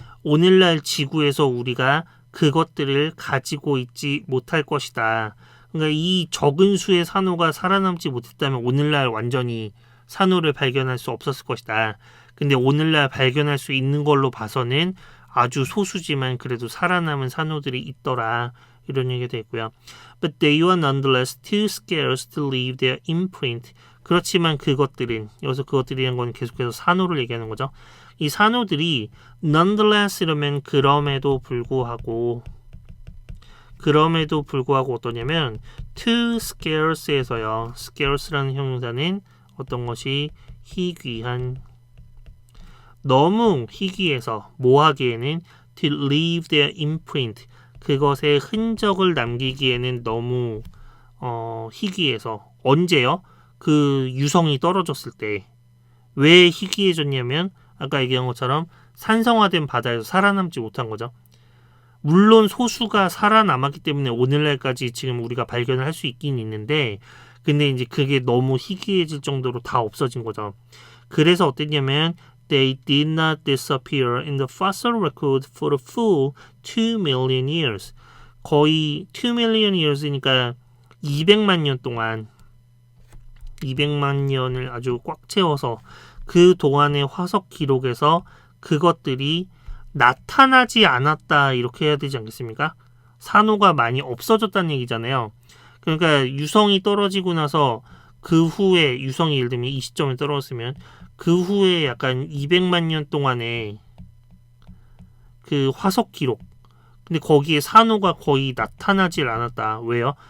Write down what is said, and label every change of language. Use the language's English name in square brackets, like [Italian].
[Korean] 오늘날 지구에서 우리가 그것들을 가지고 있지 못할 것이다. 그러니까 이 적은 수의 산호가 살아남지 못했다면 오늘날 완전히 산호를 발견할 수 없었을 것이다. 근데 오늘날 발견할 수 있는 걸로 봐서는 아주 소수지만 그래도 살아남은 산호들이 있더라. 이런 얘기가 되고요. [English] But they were nonetheless too scarce to leave their imprint. [Korean] 그렇지만 그것들은 여기서 그것들이라는 건 계속해서 산호를 얘기하는 거죠. 이 산호들이 nonetheless 이러면 그럼에도 불구하고 그럼에도 불구하고 어떠냐면 [English] too scarce [Korean] 에서요. scarce라는 형용사는 어떤 것이 희귀한, 너무 희귀해서 뭐 하기에는 [English] to leave their imprint, [Korean] 그것의 흔적을 남기기에는 너무 희귀해서. 언제요? 그 유성이 떨어졌을 때. 왜 희귀해졌냐면 아까 얘기한 것처럼 산성화된 바다에서 살아남지 못한 거죠. 물론 소수가 살아남았기 때문에 오늘날까지 지금 우리가 발견을 할 수 있긴 있는데, 근데 이제 그게 너무 희귀해질 정도로 다 없어진 거죠. 그래서 어땠냐면 [English] They did not disappear in the fossil record for a full 2 million years. [Korean] 거의 [English] 2 million years [Korean] 니까 200만 년 동안, 200만 년을 아주 꽉 채워서 그 동안의 화석 기록에서 그것들이 나타나지 않았다, 이렇게 해야 되지 않겠습니까? 산호가 많이 없어졌다는 얘기잖아요. 그러니까 유성이 떨어지고 나서 그 후에, 유성이 예를 들면 이 시점에 떨어졌으면 그 후에 약간 200만 년 동안의 그 화석 기록, 근데 거기에 산호가 거의 나타나질 않았다. 왜요?